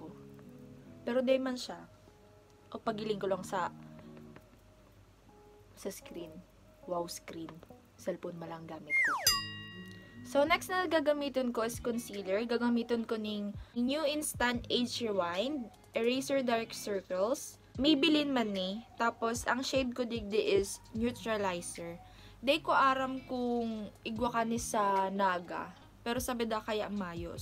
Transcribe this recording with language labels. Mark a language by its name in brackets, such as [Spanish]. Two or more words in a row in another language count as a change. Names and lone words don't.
[Bikol] Pero di man siya. O pagiling ko lang sa screen. wow screen. [Filipino] Cellphone malang gamit ko. So, [English] next na gagamitin ko is concealer. [Bikol] Gagamitin ko ng [English] New Instant Age Rewind, Eraser Dark Circles, [Bikol] Maybelline man ni. Tapos, ang shade ko digdi is Neutralizer. Day ko aram kung igwa ka ni sa Naga. Pero sabi da kaya mayo.